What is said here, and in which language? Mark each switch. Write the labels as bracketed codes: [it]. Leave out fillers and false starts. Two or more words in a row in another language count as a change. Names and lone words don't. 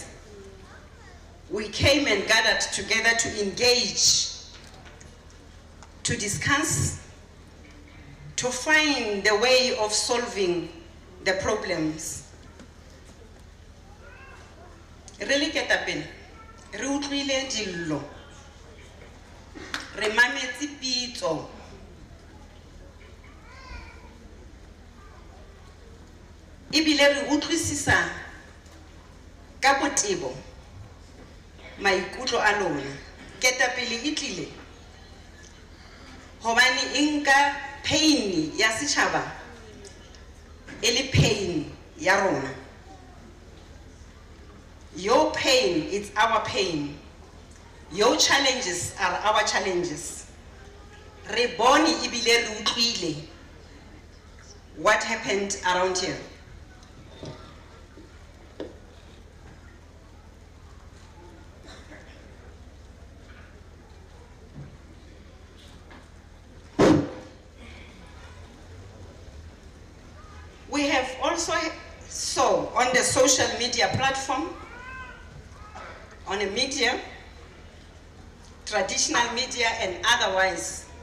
[en] We came and gathered together to engage, to discuss, to find the way of solving the problems. Really get up in, [st] re utlwile dillo, re mametse pitso. Ebile re utlwisisa ka botebo maikutlo a lona. Ketapele e tlile hobane e nka pain ya setjhaba e le pain ya rona. [en] Your pain is our pain. Your challenges are our challenges. [st] Re bone ebile re utlwile [en] what happened around here. We have also saw on the social media platform, on a media, traditional media and otherwise,